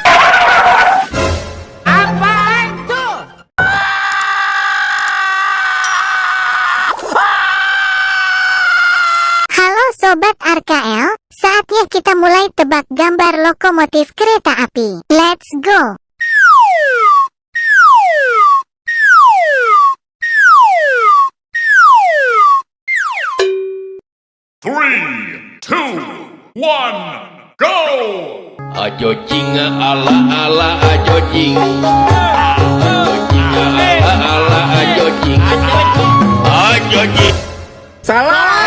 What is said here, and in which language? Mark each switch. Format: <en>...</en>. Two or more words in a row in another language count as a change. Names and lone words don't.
<id>Apaan tuh? Halo Sobat RKL, saatnya kita mulai tebak gambar lokomotif kereta api.</id> <en>Let's go! Three, two, one, go!</en> <id>Ajojing ala ajojing. Ajojing ala ajojing. Ajojing. Salah.</id>